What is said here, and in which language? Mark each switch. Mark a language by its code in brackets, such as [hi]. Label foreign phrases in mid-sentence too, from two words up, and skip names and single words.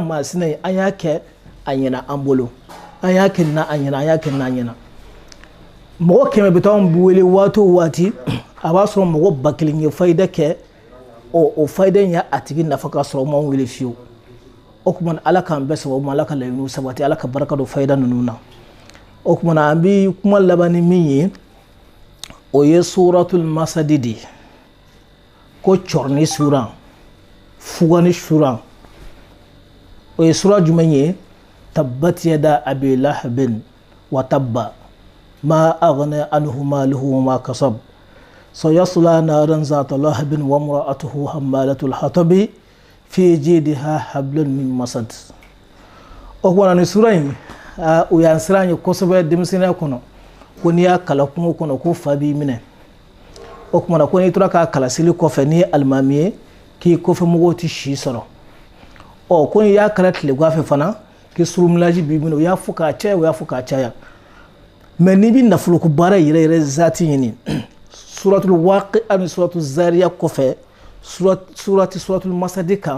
[bm] masina ye an y'a kɛ a ɲɛna an bolo an y'a kɛ na a ɲɛna an y'a kɛ na a ɲɛna mɔgɔ 100 bɛ taa an wele waati o waati a b'a sɔrɔ mɔgɔ 1000 ye fayida kɛ o fayida in y'a tigi nafa ka sɔrɔ o m'an wele fiyewu o kuma ala k'an bɛɛ sababu ma ala ka laɲiniw sabati ala ka barika don fayida ninnu na o kuma an bɛ kuma laban ni min ye o ye suratul masadi de ko cɔrɔni sura fugani sura o ye sura jumɛn ye [ar] تبت يدا أبي لهب وتب ما أغنى عنه ماله وما كسب سيصلى نارا ذات لهب وامرأته حمالة الحطب في جيدها حبل من مسد [bm] o kuma ni sura in o y'an siran ye kosɛbɛ denmisɛnniya kɔnɔ ko n'i y'a kala kungo kɔnɔ ko fa b'i minɛ o kuma ko n'i tora k'a kalasili kɔfɛ n'i ye alimami ye k'i kɔfɛ mɔgɔw tɛ si sɔrɔ ɔ ko n'i y'a kala tilegan fɛ fana k'i surumulaji b'i minɛ o y'a fɔ k'a caya o y'a fɔ k'a caya mais n'i bɛ nafoloko baara yɛrɛ yɛrɛ zati ɲini suratul waqi'a ni suratul zariya kɔfɛ suratul masadi kan